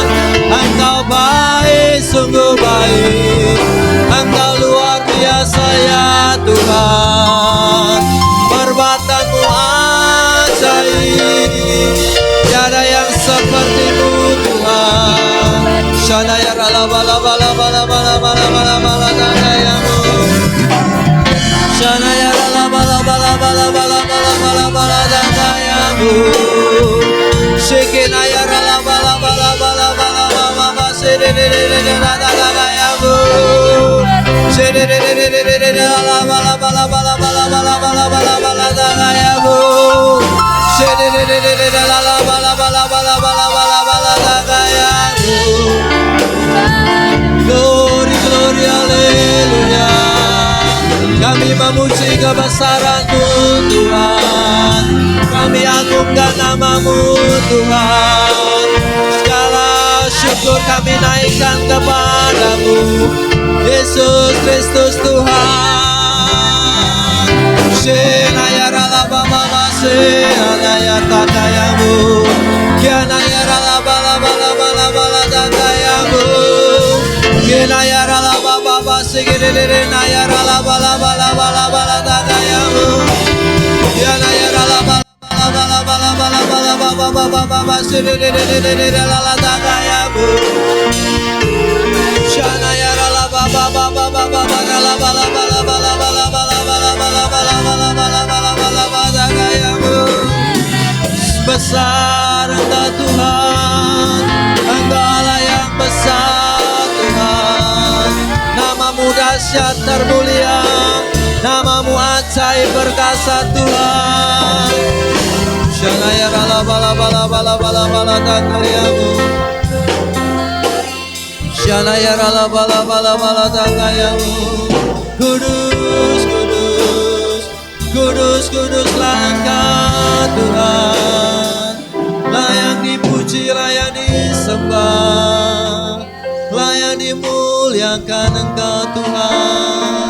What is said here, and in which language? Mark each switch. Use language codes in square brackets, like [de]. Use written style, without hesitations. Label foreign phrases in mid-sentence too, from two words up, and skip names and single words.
[id] Engkau baik, sungguh baik. Engkau luar biasa ya Tuhan. Perbuatanmu ajaib, tiada yang sepertimu Tuhan. Shanaya rala bala bala bala bala bala bala bala dagayamu. Shanaya rala bala bala bala bala bala bala bala dagayamu. Shekinaya rala bala bala bala bala bala bala shededededede dagayamu. Shededededede rala bala bala bala bala bala bala bala bala dagayamu. Shededededede rala bala bala bala bala bala bala dagayamu. [en] Glory, glory, [id] haleluya. Kami memuji kebesaran-Mu Tuhan. Kami agungkan nama-Mu Tuhan. Segala syukur kami naikkan kepada-Mu Yesus Kristus Tuhan. Shenaya rala baba shenaya tatayamu. Kianaya rala bala bala bala bala tatayamu. Kianaya rala baba sigedere naya rala bala bala bala bala tatayamu. Kianaya rala bala bala bala bala bala baba baba baba sigedere rala tatayamu. Shanaya rala baba baba baba rala bala bala bala bala bala bala bala bala bala bala bala bala bala tatayamu. Besar Engkau Tuhan, Engkau Allah yang besar Tuhan. Nama-Mu dahsyat termulia, nama-Mu ajaib perkasa Tuhan. Shanaya rala bala bala bala bala bala takayamu. Shanaya rala bala bala bala takayamu. Kudus, kudus, kudus, kuduslah Engkau Tuhan. Layak dipuji, layak disembah, layak dimuliakan Engkau Tuhan.